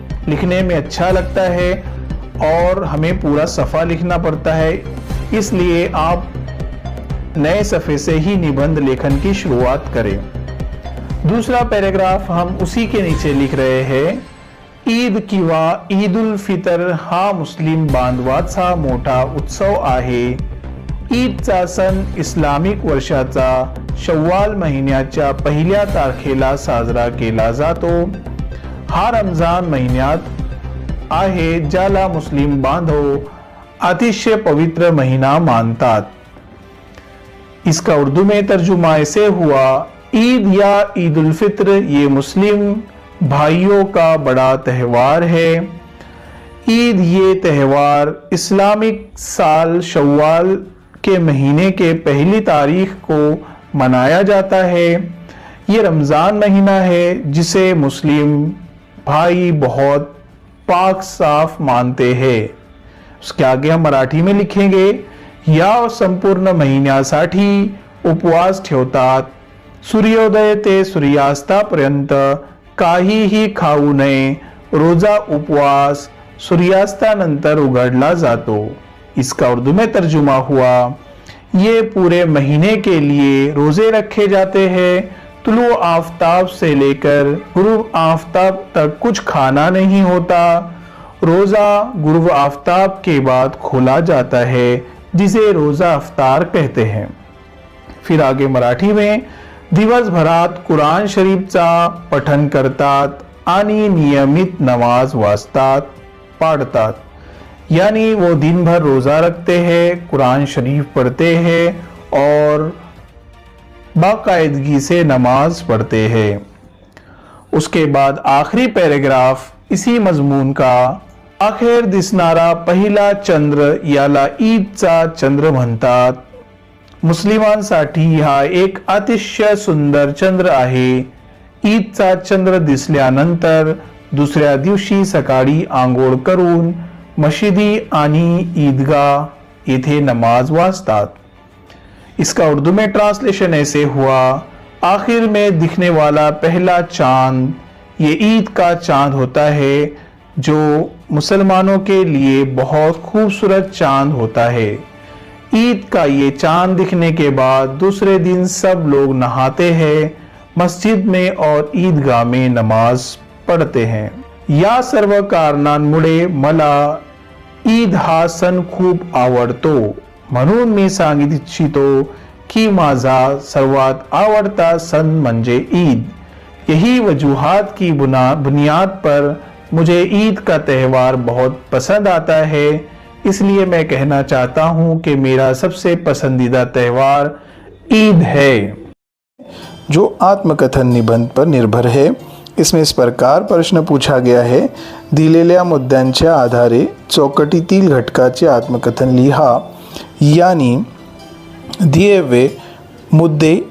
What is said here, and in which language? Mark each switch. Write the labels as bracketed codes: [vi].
[hi] लिखने में अच्छा लगता है और हमें पूरा सफ़ा लिखना पड़ता है, इसलिए आप नए सफ़े से ही निबंध लेखन की शुरुआत करें। दूसरा पैराग्राफ हम उसी के नीचे लिख रहे हैं, [mr] ईद किंवा ईद उल फितर हा मुस्लिम बांधवाचा मोठा उत्सव आहे। ईदचा सण इस्लामिक वर्षाचा शव्वाल महिन्याच्या पहिल्या तारखेला साजरा केला जातो। हा रमजान महिन्यात आहे, ज्याला मुस्लिम बांधव अतिशय पवित्र महीना मानतात। [hi] इसका उर्दू में तर्जुमा ऐसे हुआ, ईद या ईद उल फित्र ये मुस्लिम भाइयों का बड़ा त्यौहार है। ईद ये त्यौहार इस्लामिक साल शव्वाल के महीने के पहली तारीख को मनाया जाता है। ये रमज़ान महीना है जिसे मुस्लिम भाई बहुत पाक साफ मानते हैं। उसके आगे हम मराठी में लिखेंगे, [mr] या संपूर्ण महिन्यासाठी उपवास ठेवतात। सूर्योदय ते सूर्यास्तापर्यंत काहीही खाऊ नये। रोजा उपवास सूर्यास्तानंतर उघडला जातो। [hi] इसका उर्दू में तर्जुमा हुआ, ये पूरे महीने के लिए रोजे रखे जाते हैं। तुलू आफताब से लेकर गुरूब आफताब तक कुछ खाना नहीं होता। रोजा गुरूब आफताब के बाद खोला जाता है, जिसे रोजा अफ्तार कहते हैं। फिर आगे मराठी में, [mr] दिवसभरात कुरान शरीफचा पठन करतात आणि नियमित नमाज वाचतात पढ़तात। [hi] यानी वो दिन भर रोज़ा रखते हैं, कुरान शरीफ पढ़ते हैं और बाकायदगी से नमाज पढ़ते हैं। उसके बाद आखिरी पैराग्राफ इसी मजमून का, [mr] अखेर दिसणारा पहिला चंद्र याला ईदचा चंद्र म्हणतात। मुस्लिमांसाठी हा एक अतिशय सुंदर चंद्र आहे। ईदचा चंद्र दिसल्यानंतर दुसऱ्या दिवशी सकाळी आंघोळ करून मशिदी आणि ईदगाह येथे नमाज वाचतात। [hi] इसका उर्दू में ट्रांसलेशन ऐसे हुआ, आखिर में दिखने वाला पहला चांद ये ईद का चांद होता है, जो मुसलमानों के लिए बहुत खूबसूरत चांद होता है। ईद का ये चांद दिखने के बाद दूसरे दिन सब लोग नहाते हैं, मस्जिद में और ईदगाह में नमाज पढ़ते हैं। [mr] या सर्व कारणांमुळे मला ईद हा सण खूप आवडतो, म्हणून मी सांगितू इच्छितो की माझा सर्वात आवडता सण म्हणजे ईद। [hi] यही वजूहात की बुनियाद पर मुझे ईद का त्यौहार बहुत पसंद आता है, इसलिए मैं कहना चाहता हूँ कि मेरा सबसे पसंदीदा त्यौहार ईद है। जो आत्मकथन निबंध पर निर्भर है, इसमें इस प्रकार प्रश्न पूछा गया है, [mr] दिलेल्या मुद्द्यांच्या आधारे चौकटीतील घटकाचे आत्मकथन लिहा। [hi] यानी दिए हुए मुद्दे